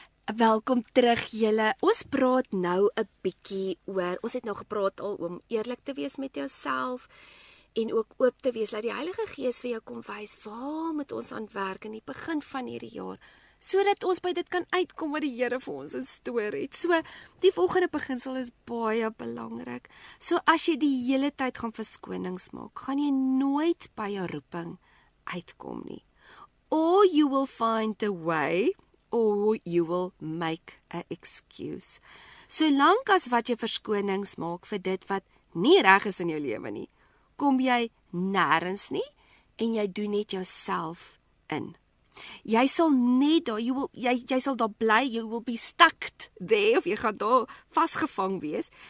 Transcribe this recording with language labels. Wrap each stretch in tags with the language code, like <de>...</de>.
<af>Welkom terug julle. Ons praat nou 'n bietjie oor, ons het nou gepraat al om eerlik te wees met jouself en ook oop te wees, dat die Heilige Gees vir jou kom wys waar moet ons aan werk in die begin van hierdie jaar, sodat ons by dit kan uitkom wat die Here vir ons instoor het. So, die volgende beginsel is baie belangrik. So, as jy die hele tyd gaan verskonings maak, gaan jy nooit by jou roeping uitkom nie.</af> <en>Or you will find a way, or you will make an excuse.</en> <af>Solank as wat jy verskonings maak vir dit wat nie reg is in jou lewe nie, kom jy nêrens nie en jy doen net jouself in. Jy sal net daar, jy sal daar bly,</af> <en>you will be stuck there,</en> <af>of jy gaan daar vasgevang wees.</af>